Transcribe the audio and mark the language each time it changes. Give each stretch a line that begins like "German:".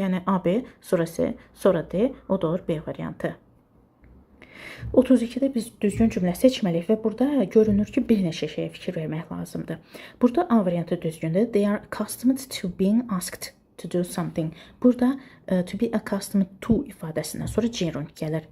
Azerbaijani: Yəni AB, sonra C, sonra D, o da olur B variantı. 32-də biz düzgün cümlə seçməliyik və burada görünür ki, bir neçə şeyə fikir vermək lazımdır. Burada A variantı düzgündür.
English: They are accustomed to being asked to do something.
Azerbaijani: Burada
English: to be accustomed to
Azerbaijani: ifadəsindən sonra gerund gəlir.